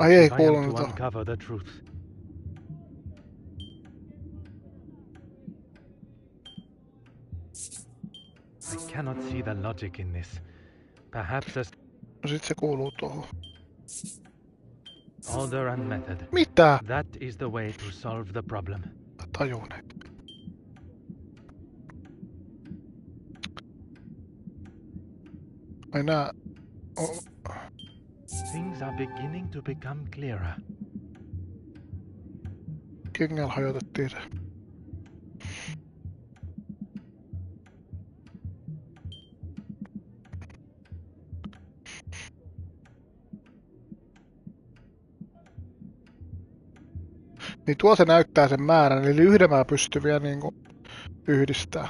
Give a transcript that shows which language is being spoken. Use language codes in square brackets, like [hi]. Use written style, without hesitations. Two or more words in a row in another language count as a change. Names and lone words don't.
[fi] Ai ei [en] if I am [fi] kuulunut [en] to [fi] tuohon. [en] uncover the truth. I cannot see the logic in this. Perhaps a [fi] No sit se kuuluu tuohon. [en] order and method. [fi] Mitä? [en] That is the way to solve the problem. [fi] Tajuneet. Ai nää... [en] Things are beginning to become clearer. [fi] Kengällä hajotettiin se. Niin tuo se näyttää sen määrän, eli yhdemää pystyviä niinku yhdistää.